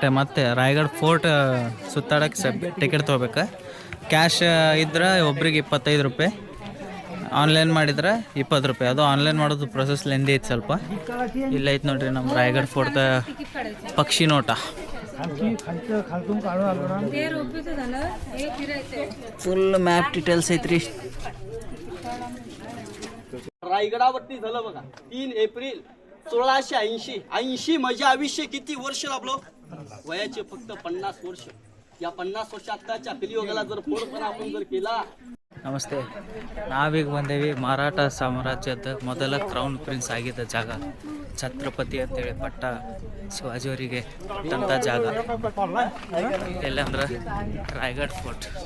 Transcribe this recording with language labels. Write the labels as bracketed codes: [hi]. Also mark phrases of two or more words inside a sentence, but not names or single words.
[kn] ಮತ್ತು ರಾಯಗಢ ಫೋರ್ಟ್ ಸುತ್ತಾಡೋಕ್ಕೆ ಟಿಕೆಟ್ ತೊಗೋಬೇಕು. ಕ್ಯಾಶ್ ಇದ್ರೆ ಒಬ್ರಿಗೆ 25 ರೂಪಾಯಿ. ಆನ್ಲೈನ್ ಮಾಡಿದ್ರೆ 20 ರೂಪಾಯಿ. ಅದು ಆನ್ಲೈನ್ ಮಾಡೋದು [en] process lengthy [kn] ಐತೆ ಸ್ವಲ್ಪ. ಇಲ್ಲ ಐತೆ ನೋಡ್ರಿ ನಮ್ಮ ರಾಯಗಢ ಫೋರ್ಟ್ ಪಕ್ಷಿ ನೋಟ. [en] full map details [mr] आहेत रे. रायगडावरती झालं बघा 3 एप्रिल 1680. म्हणजे आयुष्य किती वर्ष लाभलो? वयाचे फक्त 50 वर्ष. या 50 वर्षाच्या कलियुगाला जर पूर्णपणे आपण जर केला. [kn] ನಮಸ್ತೆ. ನಾವೀಗ ಬಂದೇವಿ ಮರಾಠ ಸಾಮ್ರಾಜ್ಯದ ಮೊದಲ [en] crown prince [kn] ಆಗಿದ್ದ ಜಾಗ. ಛತ್ರಪತಿ ಅಂತೇಳಿ ಪಟ್ಟ ಶಿವಾಜಿಯವರಿಗೆ ತಂತ ಜಾಗ ಎಲ್ಲಂದ್ರೆ ರಾಯಗಢ ಫೋರ್ಟ್.